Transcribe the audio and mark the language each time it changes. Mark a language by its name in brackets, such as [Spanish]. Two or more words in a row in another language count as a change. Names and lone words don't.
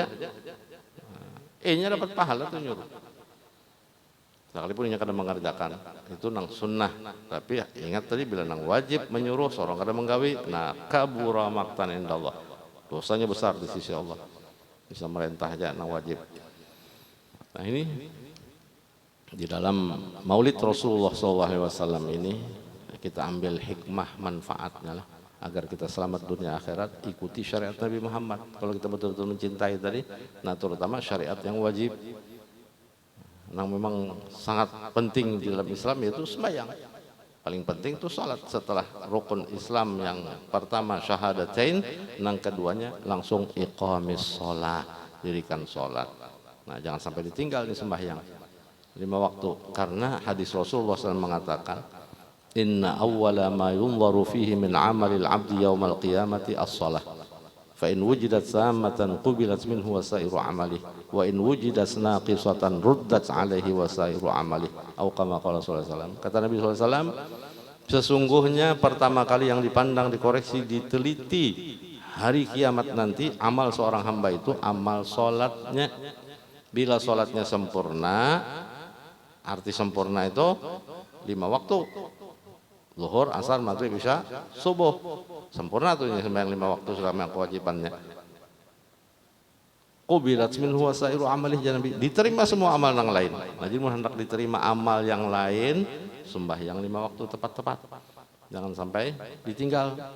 [Banjar] Nya dapat pahala tuh nyuruh. Sekalipun nya kada mengerjakan, itu nang sunnah. Tapi ingat tadi bila nang wajib menyuruh seorang kada menggawi, nah [Arabic] كبر مقتا عند الله. [Banjar] Dosanya besar di sisi Allah. Bisa merintah aja nang wajib. [Indonesian] Nah ini di dalam Maulid Rasulullah SAW ini kita ambil hikmah manfaatnya lah, agar kita selamat dunia akhirat. Ikuti syariat Nabi Muhammad kalau kita betul-betul mencintai tadi, nah terutama syariat yang wajib, yang memang sangat penting di dalam Islam, yaitu sembahyang. Paling penting itu salat. Setelah rukun Islam yang pertama syahadatain, yang keduanya langsung [Arabic] إقام الصلاة, [Indonesian] dirikan salat. [Arabic] Nah jangan sampai ditinggal di sembahyang 5 waktu, karena hadis Rasulullah SAW mengatakan إن أول ما ينظر فيه من عمل العبد يوم القيامة الصلاة فإن وجدت تامة قبلت منه وسائر عمله وإن وجدت ناقصة ردت عليه وسائر عمله atau كما قال صلى الله عليه وسلم. [Indonesian] Kata Nabi SAW, sesungguhnya pertama kali yang dipandang, dikoreksi, diteliti hari kiamat nanti amal seorang hamba itu amal solatnya. Bila solatnya sempurna, arti sempurna itu 5 waktu, zuhur, asar, maghrib, isya, subuh, sempurna tuh sembahyang 5 waktu sudah kewajibannya. [Arabic] قبلت منه وسائر عمله, [Indonesian] jangan diterima semua amal yang lain. Nah, jadi hendak diterima amal yang lain, sembahyang 5 waktu tepat-tepat, jangan sampai ditinggal.